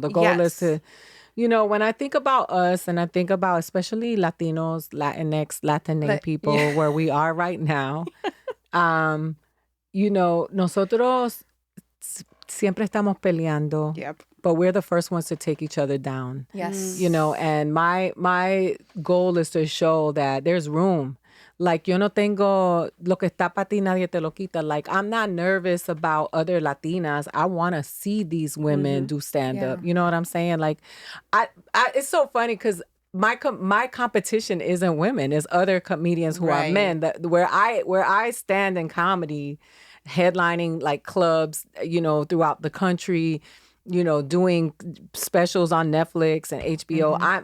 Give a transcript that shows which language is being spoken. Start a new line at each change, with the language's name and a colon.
English: The goal is to, when I think about us and I think about especially Latinos, Latinx, Latinx people, where we are right now,
Spanish: nosotros siempre estamos peleando.
English: Yep. But we're the first ones to take each other down. Yes. And my goal is to show that there's room.
Spanish: Like, yo no tengo lo que está para ti, nadie te lo quita.
English: Like, I'm not nervous about other Latinas. I want to see these women do stand-up. You know what I'm saying? Like, it's so funny because my competition isn't women. It's other comedians who are men. Where I stand in comedy, headlining, like, clubs, throughout the country, doing specials on Netflix and HBO.